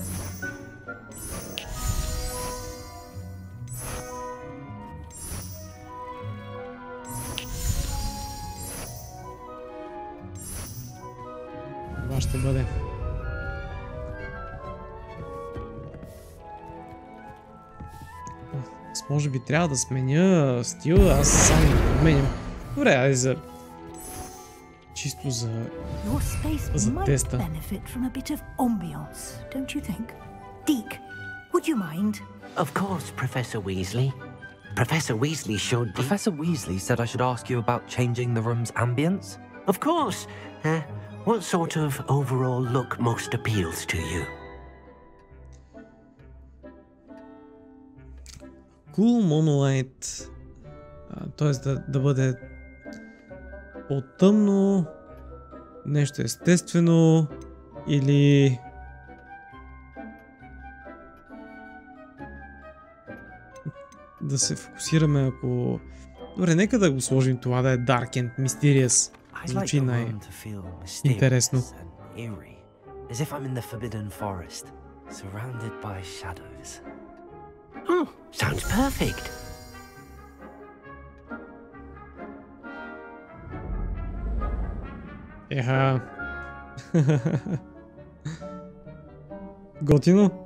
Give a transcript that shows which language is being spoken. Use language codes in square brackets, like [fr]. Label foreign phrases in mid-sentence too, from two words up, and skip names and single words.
[bg] Това ще бъде. Аз може би трябва да сменя стила, аз сам го подменям. Добре, айде за... Чисто за теста. [en] Deyk, would you mind? Of course, Professor Weasley. Professor Weasley should... Professor Weasley said I should ask you about changing the room's ambience. Of course. What sort of overall look most appeals to you? Cool monolight. [bg] Тоест да бъде по-тъмно, нещо естествено или да се фокусираме ако... Добре, нека да го сложим това да е [en] Dark and Mysterious. [bg] Звучи най-интересно. [en] As if I'm in the forbidden forest, surrounded by shadows. Oh, sounds perfect. [bg] Еха. Готино.